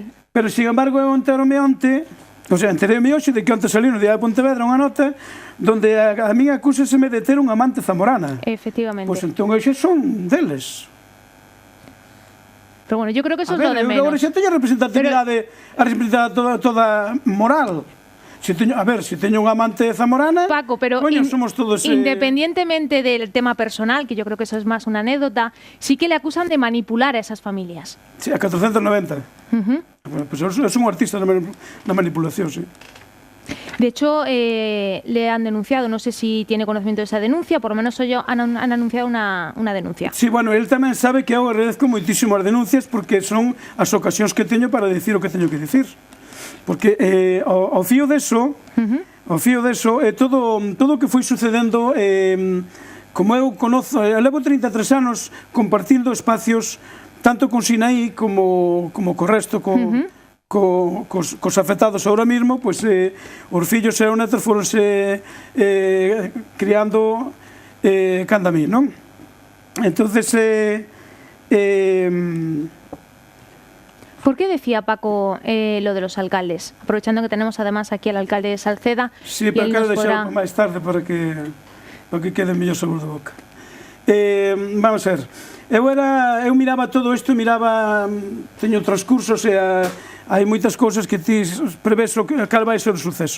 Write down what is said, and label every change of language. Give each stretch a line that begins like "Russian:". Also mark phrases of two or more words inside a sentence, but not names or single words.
Spanish: Pero, sin embargo,
Galician: eu enteréme hoxe de que onte saliu no día de Pontevedra unha nota donde a min acúsaseme de ter un amante zamorana. Efectivamente. Pois entón hoxe son deles.
Spanish: Pero bueno, yo creo que eso es lo de menos.
Galician: Agora xa teño a representatividade toda moral. Si teño un amante zamorana, Paco, pero
Spanish: somos todos... independientemente del tema personal, que yo creo que eso es más una anécdota, sí que le acusan de manipular a esas familias. Sí, a 490. Pues es un artista na manipulación, sí. De hecho, le han denunciado, no sé si tiene conocimiento de esa denuncia, por lo menos han anunciado una denuncia.
Galician: Sí, bueno, él tamén sabe que eu agradezco moitísimo as denuncias porque son as ocasións que teño para decir o que teño que decir. Porque ao fío deso, ao fío deso, todo o que foi sucedendo, como eu conozo, levo 33 anos compartindo espacios tanto con Sinaí como co resto, cos afectados
Spanish: ahora mismo,
Galician: pois os fillos e os netos foronse criando canda a mí, non?
Spanish: Entonces, ¿por qué decía Paco lo de los alcaldes? Aprovechando que tenemos además aquí al alcalde de Salceda.
Galician: Sí, pero quero deixar máis tarde para que quede mellor sobre a boca. Vamos a ver, eu miraba todo isto, teño outros cursos e hai moitas cousas que ti prevés cal vai ser o suceso.